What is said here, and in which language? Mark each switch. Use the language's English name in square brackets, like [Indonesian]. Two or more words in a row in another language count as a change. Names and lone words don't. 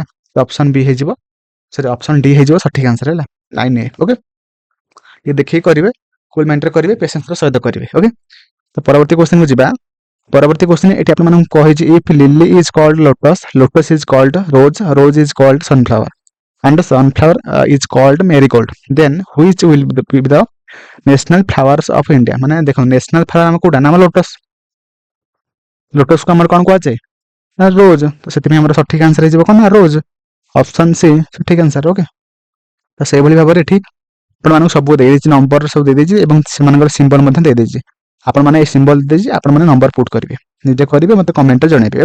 [Odia] ତ [English] option B [Odia] ହେଇଯିବ, [English] sorry option D [Odia] ହେଇଯିବ ସଠିକ ଆନ୍ସର ହେଲା, 9A। ଓକେ, ଟିକେ ଦେଖିକି କରିବେ, [English] cool mindରେ [Odia] କରିବେ, ପେସେନ୍ସର ସହିତ କରିବେ। ଓକେ, ତ ପରବର୍ତ୍ତୀ କ୍ୱେଶ୍ଚନକୁ ଯିବା। ପରବର୍ତ୍ତୀ କ୍ୱେଶ୍ଚନ ଏଠି ଆପଣମାନଙ୍କୁ କହିଛି [English] if lily is called lotus, lotus is called rose, rose is called sunflower and sunflower is called marigold, then which will be the national flowers of India। [Odia] ମାନେ ଦେଖ [English] national flower [Odia] ଆମ କୋଉଟା ନା ଆମ ଲୋଟସ୍, ଲୋଟସକୁ ଆମର କ'ଣ କୁହାଯାଏ ନା ରୋଜ, ତ ସେଥିପାଇଁ ଆମର ସଠିକ ଆନ୍ସର ହେଇଯିବ କ'ଣ ନା ରୋଜ, [English] option C [Odia] ସଠିକ ଆନ୍ସର। ଓକେ, ତ ସେଇଭଳି ଭାବରେ ଏଠି ଆପଣମାନଙ୍କୁ ସବୁ ଦେଇଦେଇଛି, ନମ୍ବର ସବୁ ଦେଇଦେଇଛି ଏବଂ ସେମାନଙ୍କର ସିମ୍ବଲ ମଧ୍ୟ ଦେଇଦେଇଛି। ଆପଣମାନେ ଏଇ ସିମ୍ବଲ ଦେଇଛି, ଆପଣମାନେ [English] number put [Odia] କରିବେ, ନିଜେ କରିବେ, ମୋତେ କମେଣ୍ଟରେ ଜଣେଇବେ।